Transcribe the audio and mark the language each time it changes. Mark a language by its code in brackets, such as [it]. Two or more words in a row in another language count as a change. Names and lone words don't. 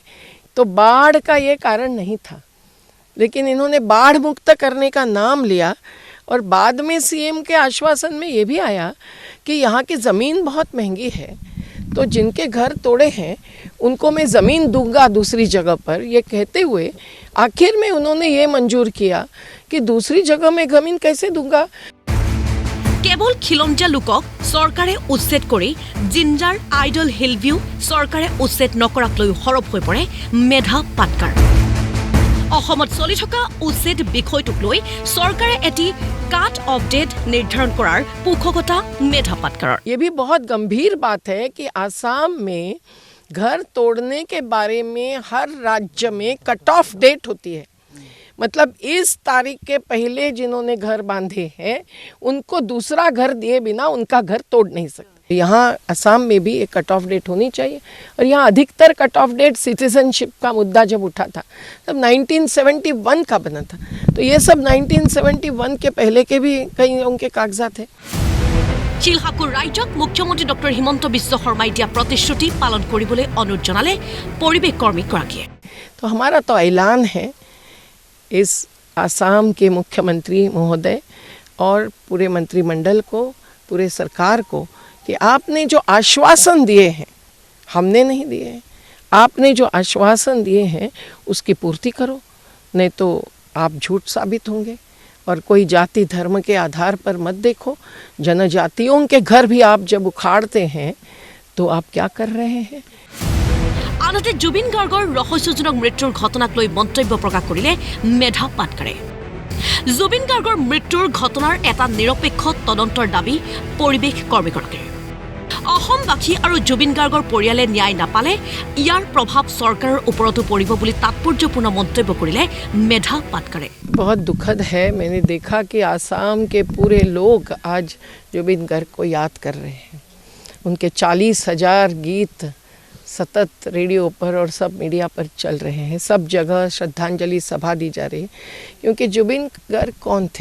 [hi] तो बाढ़ का ये कारण नहीं था, लेकिन इन्होंने बाढ़ मुक्त करने का नाम लिया और बाद में सीएम के आश्वासन में ये भी आया कि यहाँ की ज़मीन बहुत महंगी है, तो जिनके घर तोड़े हैं उनको मैं ज़मीन दूंगा दूसरी जगह पर। ये कहते हुए आखिर में उन्होंने ये मंजूर किया कि दूसरी जगह में ज़मीन कैसे दूंगा। [as] केवल খিলঞ্জীয়া লোকক চৰকাৰে উচ্ছেদ কৰি জিঞ্জাৰ আইডল হিল ভিউ চৰকাৰে উচ্ছেদ নকৰাক লৈ সৰব হৈ পৰে মেধা পাটকাৰ অসমত চলি থকা উচ্ছেদ বিষয়টোক লৈ চৰকাৰে এটি কাট অফ ডেট নিৰ্ধাৰণ কৰাৰ পোষকতা মেধা পাটকাৰৰ [hi] ये भी बहुत गंभीर बात है कि आसाम में घर तोड़ने के बारे में हर राज्य में कट ऑफ डेट होती है। मतलब इस तारीख के पहले जिन्होंने घर बांधे हैं उनको दूसरा घर दिए बिना उनका घर तोड़ नहीं सकते। यहाँ असम में भी एक कट ऑफ डेट होनी चाहिए। और यहाँ अधिकतर कट ऑफ डेट सिटीजनशिप का मुद्दा जब उठा था तब 1971 का बना था, तो ये सब 1971 के पहले के भी कई उनके कागजात है। [as] শিলসাকুৰ ৰাজ্যক মুখ্যমন্ত্ৰী ডক্টৰ হিমন্ত বিশ্ব শৰ্মাই দিয়া প্ৰতিশ্ৰুতি পালন কৰিবলৈ অনুৰোধ জনালে পৰিৱেশ কৰ্মীগৰাকীয়ে [hi] तो हमारा तो ऐलान है इस आसाम के मुख्यमंत्री महोदय और पूरे मंत्रिमंडल को, पूरे सरकार को, कि आपने जो आश्वासन दिए हैं, हमने नहीं दिए हैं, आपने जो आश्वासन दिए हैं उसकी पूर्ति करो, नहीं तो आप झूठ साबित होंगे। और कोई जाति धर्म के आधार पर मत देखो। जनजातियों के घर भी आप जब उखाड़ते हैं तो आप क्या कर रहे हैं। [as] আনহাতে জুবিন গাৰ্গৰ ৰহস্যজনক মৃত্যুৰ ঘটনাক লৈ মন্তব্য প্ৰকাশ কৰিলে মেধা পাটকাৰে জুবিন গাৰ্গৰ মৃত্যুৰ ঘটনাৰ এটা নিৰপেক্ষ তদন্তৰ দাবী পৰিৱেশ কৰ্মীগৰাকীৰ অসমবাসী আৰু জুবিন গাৰ্গৰ পৰিয়ালে ন্যায় নাপালে ইয়াৰ প্ৰভাৱ চৰকাৰৰ ওপৰতো পৰিব বুলি তাৎপৰ্যপূৰ্ণ মন্তব্য কৰিলে মেধা পাটকাৰে [hi] बहुत दुखद है। मैंने देखा कि आसाम के पूरे लोग आज जुबिन गर्ग को याद कर रहे हैं। उनके 40,000 गीत सतत रेडियो पर और सब मीडिया पर चल रहे हैं। सब जगह श्रद्धांजलि सभा दी जा रही है, क्योंकि जुबिन गर्ग कौन थे?